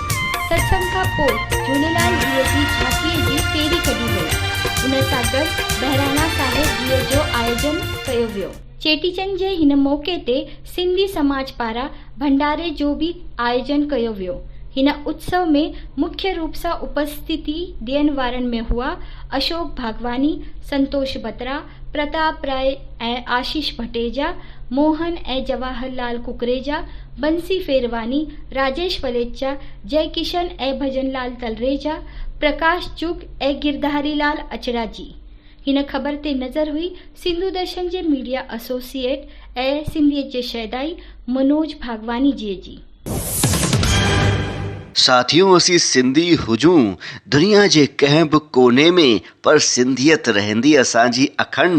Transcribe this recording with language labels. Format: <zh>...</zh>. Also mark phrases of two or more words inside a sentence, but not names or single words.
<sd>सत्संग खां पोइ झूलेलाल जीअ जी झांकीअ जी फेरी कढी वई। उन सां गॾु बहिराणा साहिब जीअ जो आयोजन कयो वियो। चेटीचंड जे हिन मौक़े ते सिंधी समाज पारां भंडारे जो बि आयोजन कयो वियो। हिन उत्सव में मुख्य रूप सां उपस्थिति ॾियण वारनि में हुआ अशोक भागवानी, संतोष बत्रा, प्रताप राय ऐं आशीष भटेजा, मोहन ऐं जवाहरलाल कुकरेजा, बंसी फेरवानी, राजेश वलेचा, जय किशन ऐं भजनलाल तलरेजा, प्रकाश चुग ऐं गिरधारीलाल अचराजी। हिन ख़बर ते नज़र हुई सिंधु दर्शन जे मीडिया एसोसिएट ऐं सिंधियत जे शहदाई मनोज भागवानी जी। साथियों, असीं सिंधी हुजूं दुनिया जे कंहिं बि कोने में, पर सिंधियत रहंदी असांजी अखंड।</sd>